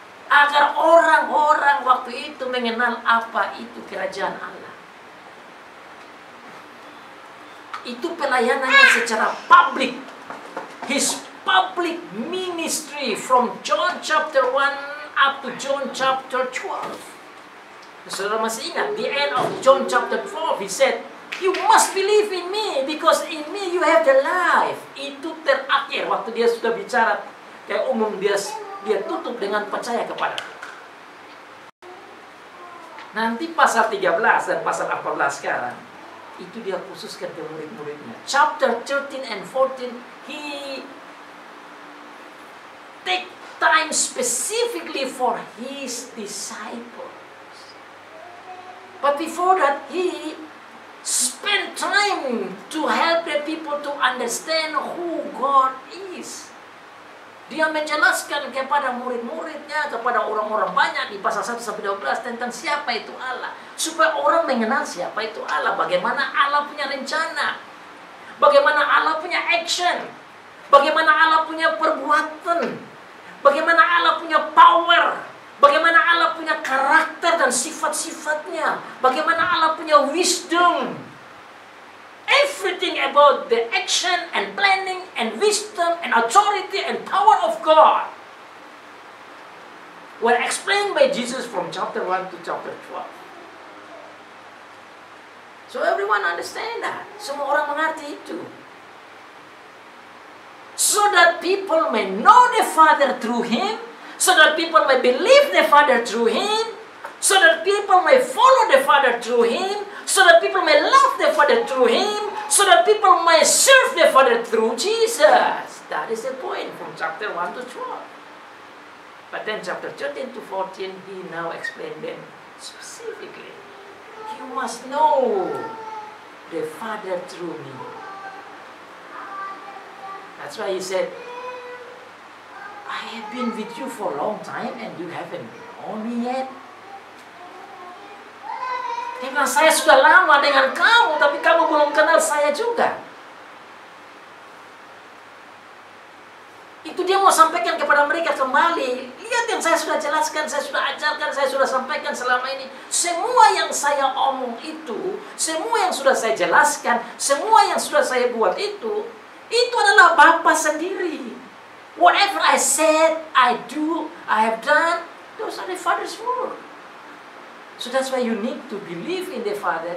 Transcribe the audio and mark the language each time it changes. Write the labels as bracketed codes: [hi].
[id] Agar orang-orang waktu itu mengenal apa itu kerajaan Allah. Itu pelayanannya secara publik. [en] His public ministry from John chapter 1 up to John chapter 12. [id] Saudara masih ingat, [en] the end of John chapter 12, He said, you must believe in me, because in me you have the life. [id] Itu terakhir, waktu Dia sudah bicara kayak umum, dia tutup dengan percaya kepada. Nanti pasal 13 dan pasal 14 sekarang, itu Dia khususkan ke murid-muridnya. [en] Chapter 13 and 14, He take time specifically for his disciples. But before that, he spent time to help the people to understand who God is. [id] Dia menjelaskan kepada murid-muridnya, kepada orang-orang banyak di pasal 1-12 tentang siapa itu Allah. Supaya orang mengenal siapa itu Allah. Bagaimana Allah punya rencana. Bagaimana Allah punya action. Bagaimana Allah punya perbuatan. Bagaimana Allah punya power. Bagaimana Allah punya karakter dan sifat-sifatnya. Bagaimana Allah punya wisdom. [en] Everything about the action and planning and wisdom and authority and power of God were explained by Jesus from chapter 1 to chapter 12. So everyone understand that. [id] Semua orang mengerti itu. [en] So that people may know the Father through Him, so that people may believe the Father through Him, so that people may follow the Father through Him, so that people may love the Father through Him, so that people may serve the Father through Jesus. That is the point from chapter 1 to 12. But then chapter 13 to 14, he now explained them specifically. You must know the Father through me. That's why he said, I have been with you for a long time and you haven't known me yet. [id] Dia bilang, saya sudah lama dengan kamu, tapi kamu belum kenal saya juga. Itu dia mau sampaikan kepada mereka kembali. Lihat yang saya sudah jelaskan, saya sudah ajarkan, saya sudah sampaikan selama ini. Semua yang saya omong itu, semua yang sudah saya jelaskan, semua yang sudah saya buat itu adalah Bapa sendiri. [en] Whatever I said, I do, I have done, those are the Father's word. So that's why you need to believe in the Father.